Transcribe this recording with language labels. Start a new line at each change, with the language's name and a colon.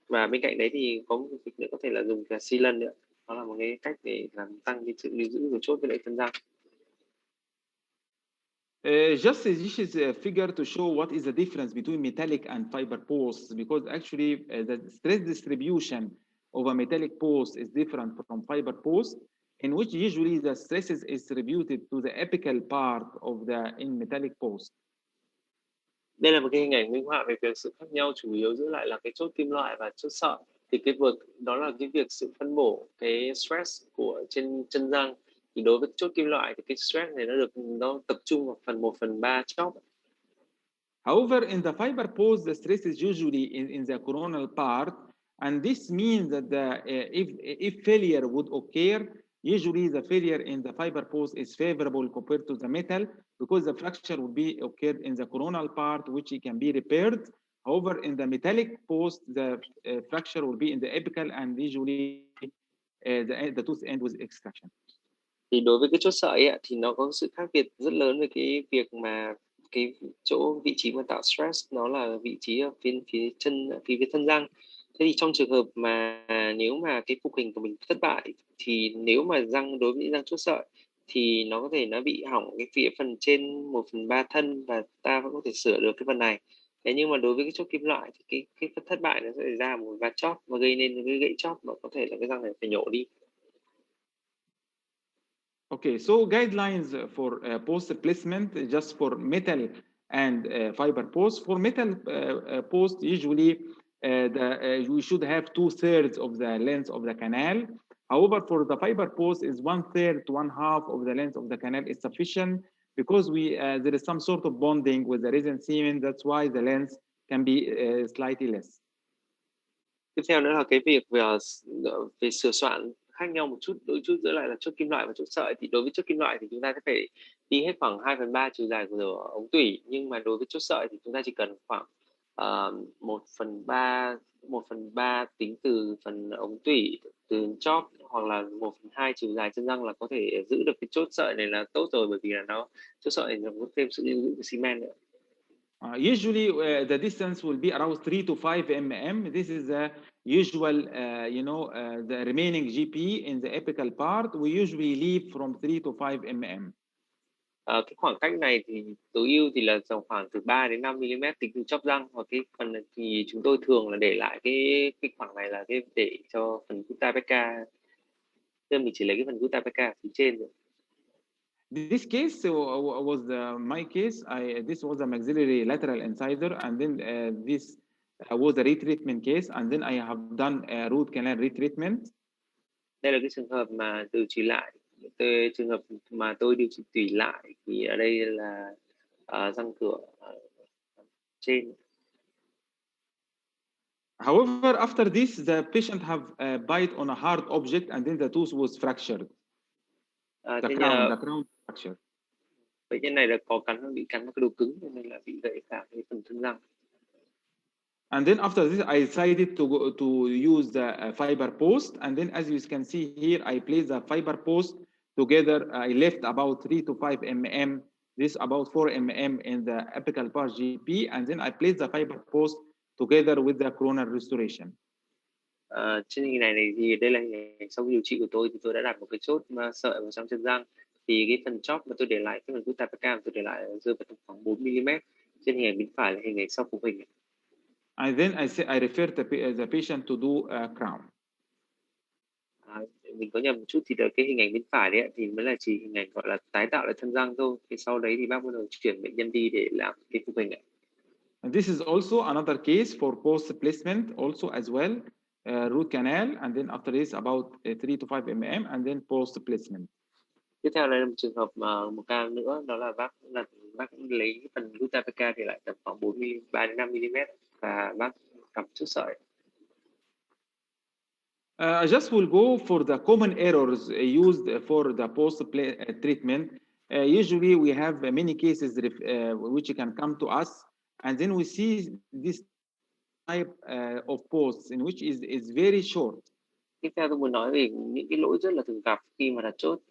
Vietnamese: Và bên cạnh đấy thì có một việc nữa có thể là dùng cả xi lân nữa, đó là một cái cách để làm tăng cái sự lưu giữ của chốt với lại thân răng.
English: Just this is a figure to show what is the difference between metallic and fiber posts, because actually the stress distribution of a metallic post is different from fiber post, in which usually the stress is distributed to the apical part of the metallic post.
Vietnamese: Đây là một cái hình ảnh minh họa về việc sự khác nhau chủ yếu giữa lại là cái chốt kim loại và chốt sợi. Thì cái việc đó là cái việc sự phân bổ cái stress của trên chân răng. Thì đối với chốt kim loại thì cái stress này nó tập trung vào phần 1/3 chóp.
English: However, in the fiber pose, the stress is usually in the coronal part, and this means that if failure would occur, usually the failure in the fiber pose is favorable compared to the metal because the fracture will be occurred in the coronal part, which it can be repaired. However, in the metallic post, the fracture will be in the apical and usually the tooth end with extraction.
Vietnamese: Thì đối với cái chốt sợi ấy, thì nó có sự khác biệt rất lớn về cái việc mà cái chỗ vị trí mà tạo stress nó là vị trí ở phía thân răng. Thế thì trong trường hợp mà nếu mà cái phục hình của mình thất bại thì nếu mà đối với những răng chốt sợi thì nó bị hỏng cái phía phần trên 1/3 thân và ta vẫn có thể sửa được cái phần này. Thế nhưng mà đối với cái chốt kim loại thì cái phần thất bại nó sẽ xảy ra một vạt chóp và gây nên cái gãy chóp mà có thể là cái răng này phải nhổ đi.
English: Okay, so guidelines for post placement just for metal and fiber post. For metal post, usually we should have 2/3 of the length of the canal. However, for the fiber post, is 1/3 to 1/2 of the length of the canal is sufficient because there is some sort of bonding with the resin cement. That's why the length can be slightly less.
Vietnamese: Tiếp theo nữa là cái việc về sửa soạn khác nhau một chút, đôi chút giữa lại là chốt kim loại và chốt sợi. Thì đối với chốt kim loại thì chúng ta sẽ phải đi hết khoảng 2/3 chiều dài của ống tủy, nhưng mà đối với chốt sợi thì chúng ta chỉ cần khoảng 1/3 tính từ phần ống tủy, từ chóp, hoặc là 1/2 chiều dài chân răng là có thể giữ được cái chốt sợi này là tốt rồi, bởi vì là chốt sợi này nó có thêm sự lưu giữ của xi men nữa.
English: Usually, the distance will be around 3 to 5 mm. This is the usual, the remaining GP in the apical part. We usually leave from 3 to 5 mm.
Vietnamese: Cái khoảng cách này thì tối ưu thì là khoảng từ 3 đến 5 mm tính từ chóp răng, và cái phần này thì chúng tôi thường là để lại cái khoảng này là để cho phần gutta perca. Nên mình chỉ lấy cái phần gutta perca phía trên rồi.
English: This case was my case. This was a maxillary lateral incisor, and then this was a retreatment case, and then I have done a root canal retreatment.
Vietnamese: Đây là cái trường hợp mà điều trị lại. Trường hợp mà tôi điều trị tủy lại thì ở đây là răng cửa trên.
English: However, after this, the patient have a bite on a hard object, and then the tooth was fractured. The crown fractured.
Vietnamese: Bệnh nhân này là bị cắn vào cái đồ cứng nên là bị gãy cả cái phần thân răng.
English: And then after this, I decided to use the fiber post. And then as you can see here, I placed the fiber post together. I left about 3 to 5 mm, this about 4 mm in the apical part GP. And then I placed the fiber post together with the coronal restoration.
Vietnamese: Trên hình này thì đây là hình ảnh sau điều trị của tôi, thì tôi đã đặt một cái chốt sợi vào trong chân răng. Thì cái phần chóp mà tôi để lại, cái phần gutta perca tôi để lại rơi vào khoảng 4 mm. Trên hình ảnh bên phải là hình ảnh sau phục hình.
English: And then I refer the patient to do a crown.
Vietnamese: Mình có nhầm một chút, thì cái hình ảnh bên phải đấy thì mới là chỉ hình ảnh gọi là tái tạo lại thân răng thôi. Thì sau đấy thì bác bắt đầu chuyển bệnh nhân đi để làm cái phục hình ạ.
English: And this is also another case for post placement, also as well, root canal, and then after this about 3 to 5 mm, and then post placement.
Vietnamese: Tiếp theo là một trường hợp một ca nữa, đó là bác lấy cái phần gutta perca thì lại tầm khoảng 3 đến 5 mm và bác cắm chốt sợi.
English: I just will go for the common errors used for the post treatment. Usually we have many cases which can come to us, and then we see this type of posts in which is very short.
Vietnamese: Tiếp theo tôi muốn nói về những cái lỗi rất là thường gặp khi mà đặt chốt.